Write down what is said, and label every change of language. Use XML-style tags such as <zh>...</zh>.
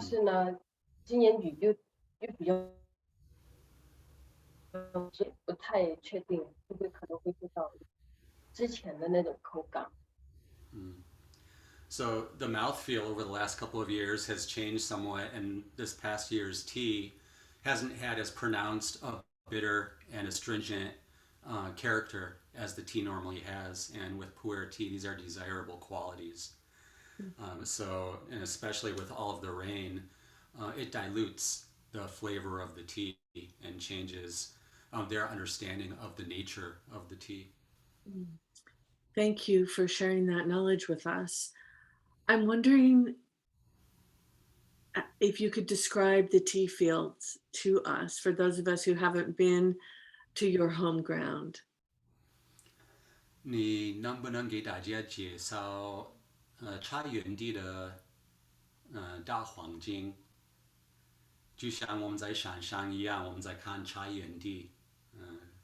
<zh>是呢，今年雨就比较不太确定会不会可能恢复到之前的那种口感。嗯。</zh> <en>So the mouthfeel over the last couple of years has changed somewhat, and this past year's tea hasn't had as pronounced a bitter and astringent character as the tea normally has. And with pu'er tea, these are desirable qualities. So, and especially with all of the rain, it dilutes the flavor of the tea and changes their understanding of the nature of the tea. Thank you for sharing that knowledge with us. I'm wondering if you could describe the tea fields to us for those of us who haven't been to your home ground.</en> <zh>你能不能给大家介绍茶园地的大环境？就像我们在山上一样，我们在看茶园地。嗯</zh>